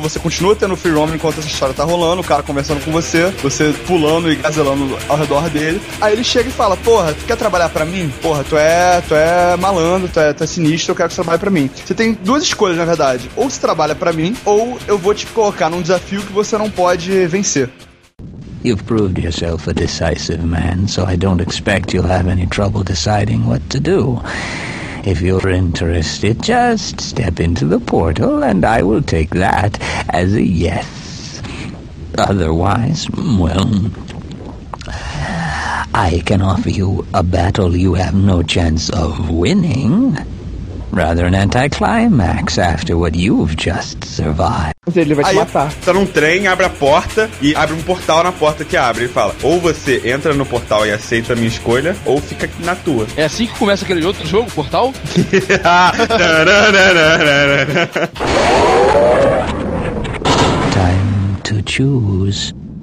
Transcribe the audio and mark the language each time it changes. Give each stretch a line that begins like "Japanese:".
Portuguese: Você continua tendo free roaming enquanto essa história tá rolando, o cara conversando com você, você pulando e gazelando ao redor dele. Aí ele chega e fala, porra, tu quer trabalhar pra mim? Porra, tu é malandro, tu é sinistro, eu quero que você trabalhe pra mim. Você tem duas escolhas, na verdade. Ou você trabalha pra mim, ou eu vou te colocar num desafio que você não pode vencer.
English: You've proved yourself a decisive man, so I don't expect you'll have any trouble deciding what to do. If you're interested, just step into the portal, and I will take that as a yes. Otherwise, well, I can offer you a battle you have no chance of winning. Rather an anticlimax after what you've just survived.
Portuguese: Ele vai te matar. Tá num trem, abre a porta e abre um portal na porta que abre. Ele fala, ou você entra no portal e aceita a minha escolha, ou fica aqui na tua. É assim que começa aquele outro jogo, portal?
English: Time to choose.